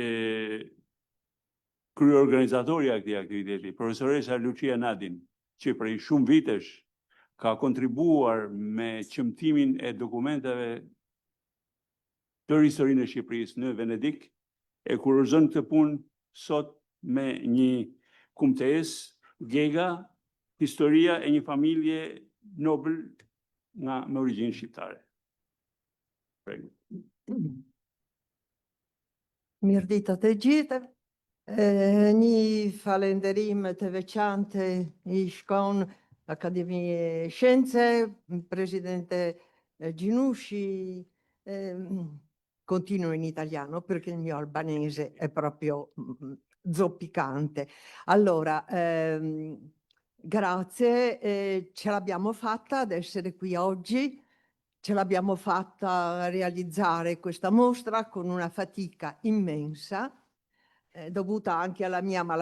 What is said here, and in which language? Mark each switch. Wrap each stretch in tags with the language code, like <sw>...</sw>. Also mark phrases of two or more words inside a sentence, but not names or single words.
<sq>kryeorganizatorja e këtij aktiviteti, profesoresa Lucia Nadin, që prej shumë vitesh ka kontribuar me qëmtimin e dokumenteve për historinë e Shqipërisë në Venedik, e kurorëzon këtë punë sot me një kumtesë, Gega, historia e një familje nobel me origjinë shqiptare. Mirëditë të gjithë. Një falënderim të veçantë i shkon</sq> <it>Akademie Scienze, Presidente Ginushi, continuo in italiano perché il mio albanese è proprio zoppicante. Allora, grazie, ce l'abbiamo fatta ad essere qui oggi, ce l'abbiamo fatta realizzare questa mostra con una fatica immensa, dovuta anche alla mia malattia.</it>